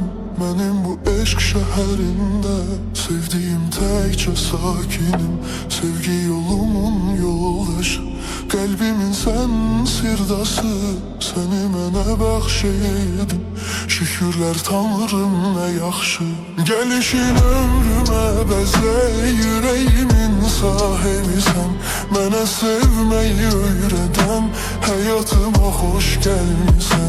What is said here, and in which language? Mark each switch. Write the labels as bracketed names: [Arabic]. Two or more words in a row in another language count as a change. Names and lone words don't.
[Turkish] Benim bu eşk şehirinde sevdiğim tekçe sakinim. Sevgi yolumun yoldaşı, kalbimin sen sirdası. [Azerbaijani] Seni mənə bəxş edin, [Turkish] şükürler Tanrım ne yaxşı. Gelişin ömrümə bəzək, yüreğimin sahibisən. [Azerbaijani] Mənə sevməyi öyrədən, həyatıma xoş gəlmisən.